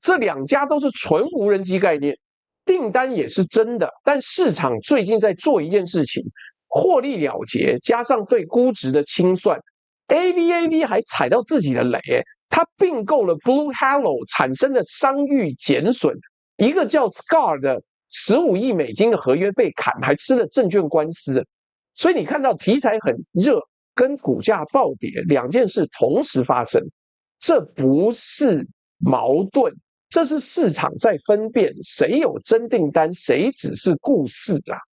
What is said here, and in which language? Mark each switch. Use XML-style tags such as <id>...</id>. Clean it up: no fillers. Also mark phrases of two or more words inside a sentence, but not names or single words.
<zh>這兩家都是純無人機概念，訂單也是真的，但市場最近在做一件事情，獲利了結，加上對估值的清算 ，AVAV 還踩到自己的雷，它併購了 Blue Halo 產生的商譽減損，一個叫 Scar 的15億美金的合約被砍，還吃了證券官司，所以你看到題材很熱，跟股價暴跌兩件事同時發生。這不是矛盾，這是市場在分辨誰有真訂單，誰只是故事啊。</zh>